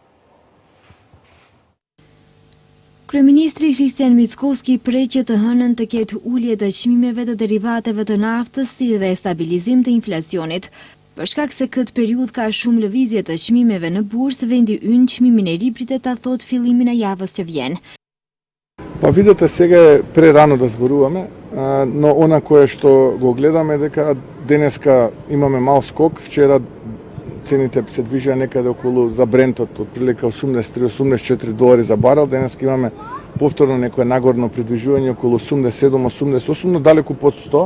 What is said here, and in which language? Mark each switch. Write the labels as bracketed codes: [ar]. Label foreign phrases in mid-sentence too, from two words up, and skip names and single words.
[sq] Kryeministri Kristian Mickoski pret që të hënën të ketë ulje të çmimeve të derivateve të naftës dhe stabilizim të inflacionit. Për shkak se këtë periudhë ka shumë lëvizje të çmimeve në bursë, vendi ynë çmimin e ri pritet ta thotë fillimin e javës që vjen. [mk] Па видите, сега е прерано да зборуваме, но она кое што го гледаме дека денеска имаме мал скок. Вчера цените се движеа некаде околу за Брентот, отприлика $83-84 за барел. Денеска имаме повторно некое нагорно придвижување околу 87-88, но далеку под 100.